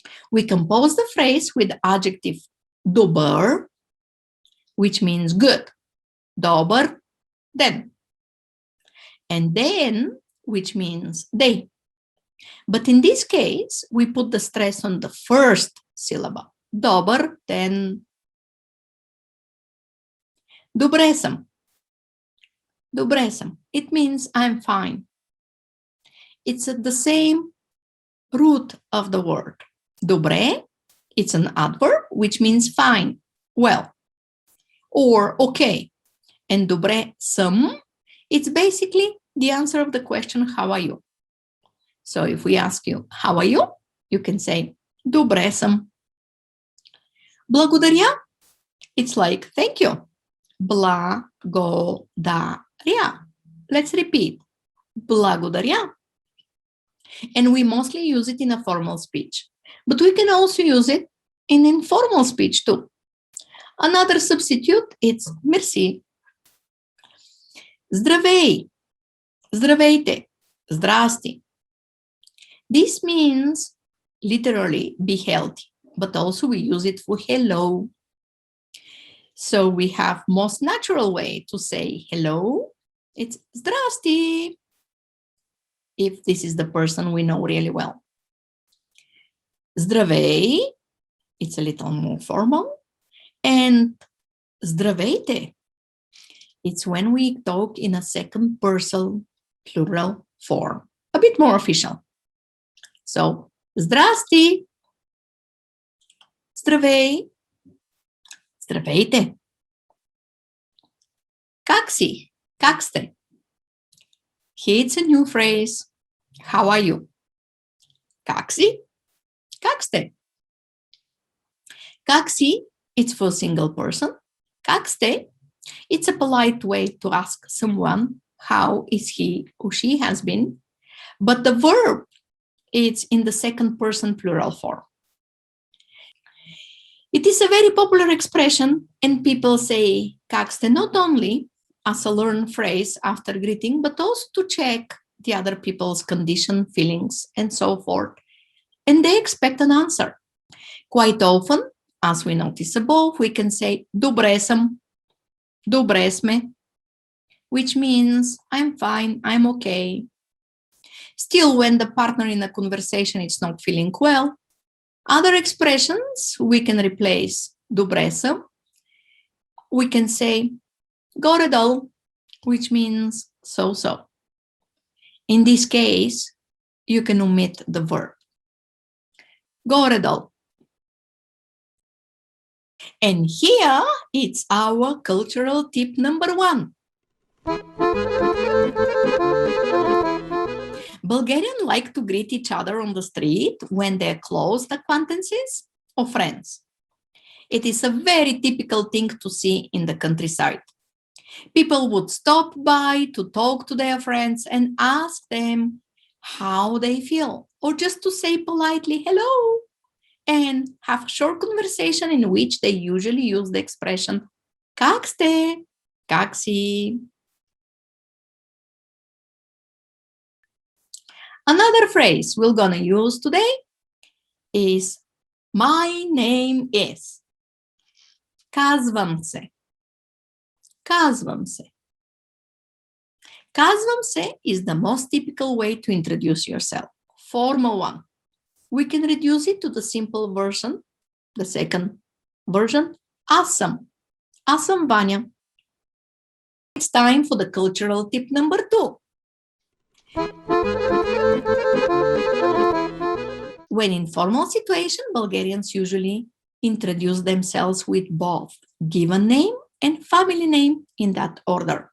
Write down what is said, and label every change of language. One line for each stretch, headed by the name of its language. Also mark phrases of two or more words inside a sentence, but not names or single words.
English: We compose the phrase with the adjective dober, which means good, dober, then, and then, which means day. But in this case, we put the stress on the first syllable, dober, then
Bulgarian: добре съм. Добре съм.
English: It means I'm fine. It's at the same root of the word. Добре, it's an adverb, which means fine, well, or okay.
Bulgarian: And добре съм,
English: it's basically the answer of the question, how are you? So if we ask you, how are you? You can say,
Bulgarian: добре съм. Благодаря,
English: it's like, thank you. Благодаря. Let's repeat.
Bulgarian: Благодаря.
English: And we mostly use it in a formal speech. But we can also use it in informal speech too. Another substitute is merci.
Bulgarian: Здравей. Здравейте. Здрасти.
English: This means literally be healthy, but also we use it for hello. So we have most natural way to say hello. It's здрасти, if this is the person we know really well. Здравей, it's a little more formal. And здравейте, it's when we talk in a second person plural form, a bit more official. So,
Bulgarian: здрасти, здравей, здравейте. Как си? Как сте?
English: Here it's a new phrase. How are you?
Bulgarian: Как си? Как сте? Как си?
English: It's for a single person.
Bulgarian: Как сте?
English: It's a polite way to ask someone how is he or she has been. But the verb, it's in the second person plural form. It is a very popular expression, and people say
Bulgarian: как сте
English: not only as a learned phrase after greeting, but also to check the other people's condition, feelings, and so forth. And they expect an answer. Quite often, as we notice above, we can say
Bulgarian: добре съм, добре сме,
English: which means I'm fine, I'm okay. Still, when the partner in a conversation is not feeling well, other expressions we can replace
Bulgarian: добре съм.
English: We can say горе-долу, which means so-so. In this case, you can omit the verb.
Bulgarian: Горе-долу.
English: And here it's our cultural tip number 1. Bulgarians like to greet each other on the street when they're close acquaintances or friends. It is a very typical thing to see in the countryside. People would stop by to talk to their friends and ask them how they feel, or just to say politely hello, and have a short conversation in which they usually use the expression
Bulgarian: как сте, как си.
English: Another phrase we're gonna use today is my name is.
Bulgarian: Казвам се. Казвам се. Казвам се
English: is the most typical way to introduce yourself. Formal one. We can reduce it to the simple version, the second version,
Bulgarian: аз съм. Аз съм Ваня.
English: It's time for the cultural tip number 2. When in formal situation, Bulgarians usually introduce themselves with both given name and family name in that order.